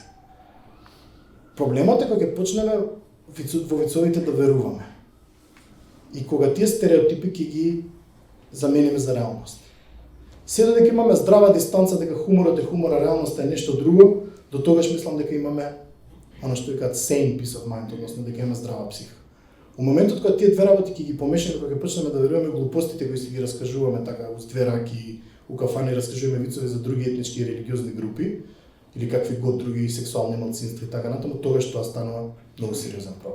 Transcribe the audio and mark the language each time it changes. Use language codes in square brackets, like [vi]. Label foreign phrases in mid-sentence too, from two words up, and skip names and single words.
[mk] Проблемот е кога ќе почнеме во вицовите да веруваме. И кога тие стереотипи ќе ги замениме за реалност. Се додека имаме здрава дистанца дека хуморот е хумор, а реалноста е нешто друго, до тогаш мислам дека имаме она што викаат [en] sane peace of mind, [mk] односно дека имаме здрава психа. У моментот кога тие две работи ќе ги помешаме, кога ќе почнеме да веруваме глупостите кои си ги раскажуваме така уз две раки, у кафани раскажуваме вицови за други етнички и религиозни групи или какви год други сексуални малцинства и така натаму, тогаш тоа станува многу сериозен проблем.